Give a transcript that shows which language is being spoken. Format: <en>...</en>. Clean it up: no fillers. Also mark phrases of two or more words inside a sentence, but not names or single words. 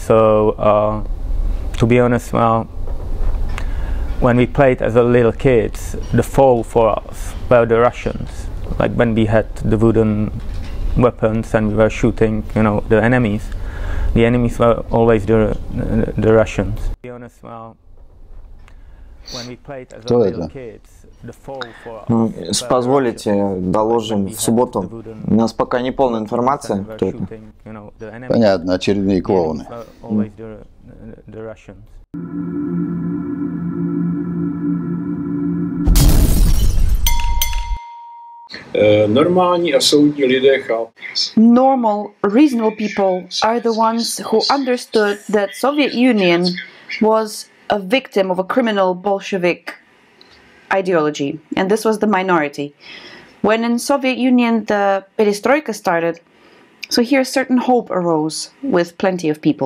<en>So to be honest, well, when we played as a little kids, the foe for us were the Russians. Like when we had the wooden weapons and we were shooting, you know, the enemies. The enemies were always the Russians. To be honest, well, when we played as a little kids, the foe for us.</en> <ru>Позволите, доложим в субботу. У нас пока не полная информация. Понятно, очередные клоуны.</ru> <cs>Normální a soudní lidé chápou.</cs> <en>Normal, reasonable people are the ones who understood that Soviet Union was a victim of a criminal Bolshevik ideology, and this was the minority. When in Soviet Union the perestroika started, so here certain hope arose with plenty of people.</en>